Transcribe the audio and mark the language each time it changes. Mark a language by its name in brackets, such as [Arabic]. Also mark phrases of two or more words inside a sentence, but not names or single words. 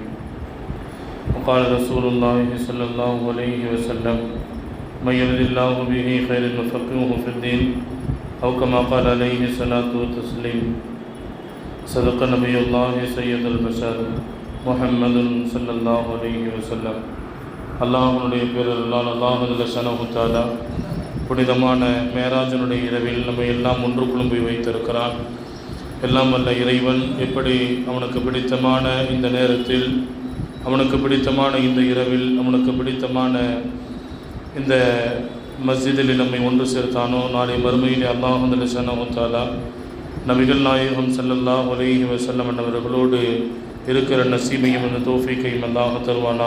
[Arabic] وقال رسول الله صلى الله عليه وسلم من يرد الله به خير يفقهه في الدين أو كما قال عليه الصلاة والتسليم. صدق نبي الله سيد البشر محمد صلى الله عليه وسلم. [Tamil] அல்லாஹ்வுடைய பேரருளால் அல்லாஹ் [Arabic] جل شأنه تعالى [Tamil] புனிதமான மேராஜனுடைய இரவில் நம்மை எல்லாம் ஒன்று குழும்பி வைத்திருக்கிறான். எல்லாம் வல்ல இறைவன் எப்படி அவனுக்கு பிடித்தமான இந்த நேரத்தில், அவனுக்கு பிடித்தமான இந்த இரவில், அவனுக்கு பிடித்தமான இந்த மஸ்ஜிதில் நம்மை ஒன்று சேர்த்தானோ, நாளை மறுமையில் அல்லாஹ் [Arabic] جل شأنه تعالى [Tamil] நபிகள் நாயகம் [Arabic] صلى الله عليه وسلم [Tamil] அவர்களோடு இருக்கிற நசீபையும் அந்த தௌஃபீக்கையும் அல்லாஹ் தருவானாக.